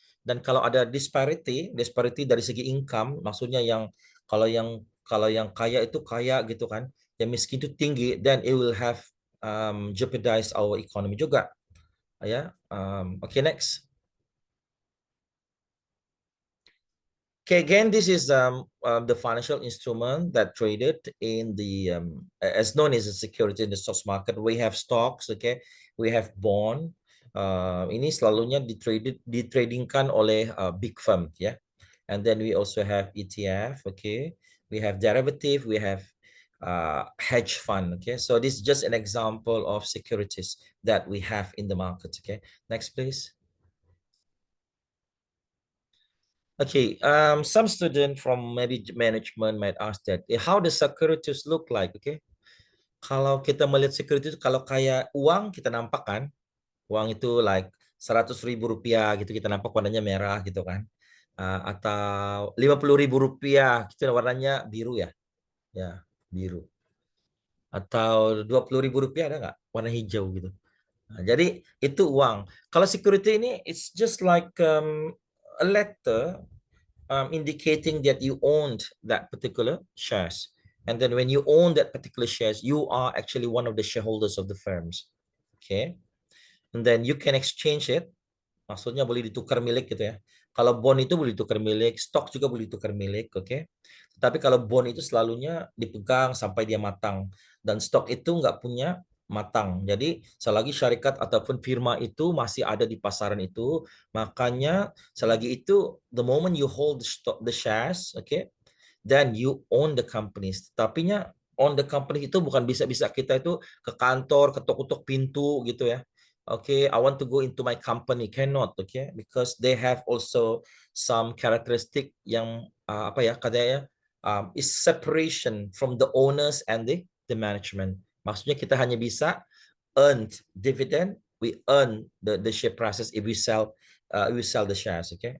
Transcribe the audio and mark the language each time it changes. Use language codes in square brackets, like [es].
[id] Dan kalau ada disparity dari segi income, maksudnya yang kalau yang kaya itu kaya gitu kan, yang miskin itu tinggi, [en] then it will have jeopardize our economy [id] juga, ya. [en] Okay, next. Okay, again, this is the financial instrument that traded in the as known as a security in the stock market. We have stocks, okay, we have bond. [id] Ini selalunya ditradingkan oleh big firm, ya. [en] And then we also have ETF, okay. We have derivative, we have hedge fund, okay. So this is just an example of securities that we have in the market, okay. Next, please. Okay, some student from maybe management might ask that, how the securities look like, okay? [id] Kalau kita melihat security itu, kalau kayak uang kita nampak kan, uang itu like Rp100.000 gitu, kita nampak warnanya merah gitu kan. Atau Rp50.000 gitu warnanya biru ya. Ya, biru. Atau Rp20.000 ada nggak warna hijau gitu. Nah, jadi itu uang. Kalau security ini [en] it's just like a letter indicating that you owned that particular shares. And then when you own that particular shares, you are actually one of the shareholders of the firms. Okay. And then you can exchange it. [id] Maksudnya boleh ditukar milik gitu ya. Kalau bond itu boleh ditukar milik, stok juga boleh ditukar milik, oke. Tapi kalau bond itu selalunya dipegang sampai dia matang. Dan stok itu nggak punya matang. Jadi selagi syarikat ataupun firma itu masih ada di pasaran itu, makanya selagi itu, [en] the moment you hold the shares, [id] oke, [en] then you own the companies. [id] Tapinya own the company itu bukan bisa-bisa kita itu ke kantor, ketuk-ketuk pintu gitu ya. [en] Okay, I want to go into my company, cannot, okay, because they have also some characteristic [id] yang apa ya katanya [en] is separation from the owners and the management. [id] Maksudnya kita hanya bisa [en] earn dividend, we earn the share prices if we sell the shares, okay.